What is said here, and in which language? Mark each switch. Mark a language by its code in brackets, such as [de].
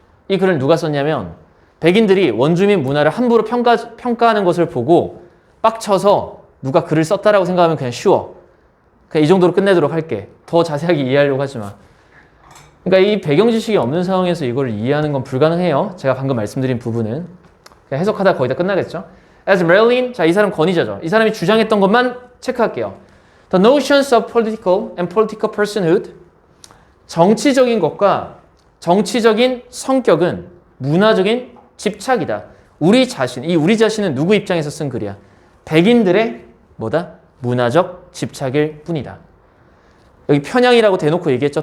[ko] 이 글을 누가 썼냐면 백인들이 원주민 문화를 함부로 평가하는 것을 보고 빡쳐서 누가 글을 썼다라고 생각하면 그냥 쉬워. 그냥 이 정도로 끝내도록 할게. 더 자세하게 이해하려고 하지 마. 그러니까 이 배경 지식이 없는 상황에서 이걸 이해하는 건 불가능해요. 제가 방금 말씀드린 부분은. 그냥 해석하다 거의 다 끝나겠죠. As Marilyn, 자, 이 사람 권위자죠. 이 사람이 주장했던 것만 체크할게요. [en] The notions of political and political personhood. [ko] 정치적인 것과 정치적인 성격은 문화적인 집착이다. 우리 자신, 이 우리 자신은 누구 입장에서 쓴 글이야? 백인들의 뭐다? 문화적 집착일 뿐이다. 여기 편향이라고 대놓고 얘기했죠.